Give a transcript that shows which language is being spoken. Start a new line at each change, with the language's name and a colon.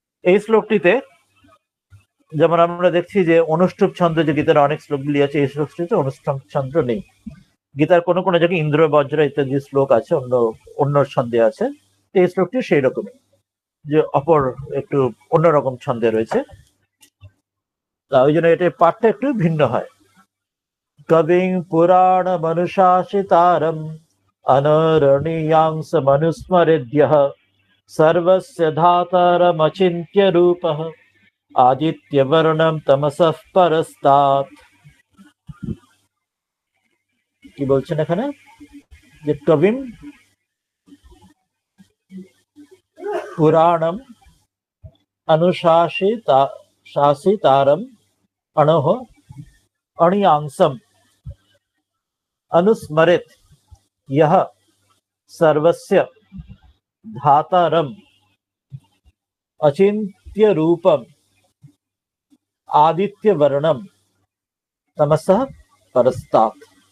Bangla: এই শ্লোকটিতে যেমন আমরা দেখছি যে অনুষ্টুপ ছন্দ, যে গীতার অনেক শ্লোকগুলি আছে, এই শ্লোকটিতে অনুষ্টুপ ছন্দ নেই। গীতার কোনো কোনো জায়গায় ইন্দ্র বজ্র ইত্যাদি শ্লোক আছে, অন্য ছন্দে আছে। এই শ্লোকটি সেই রকমই, যে অপর একটু অন্যরকম ছন্দে রয়েছে, ওই জন্য এটা পাঠটা একটু ভিন্ন হয়।
Sanskrit: কবিং পুরাণ মনুষাশিতারম অনরণীয়াংস মনুস্মরেদ্যঃ सर्वस्य धातारमचिन्त्य रूपः आदित्यवर्णं तमसः परस्तात्।
Bangla: কি বলছেন এখানে, যে
Sanskrit: কবিম পুরাণম অনুশাসিতা शासितारम अणोः अणियांसम अनुस्मरेत यह सर्वस्य धातारम अचिन्त्य रूपम आदित्य वर्णम तमसः परस्तात्।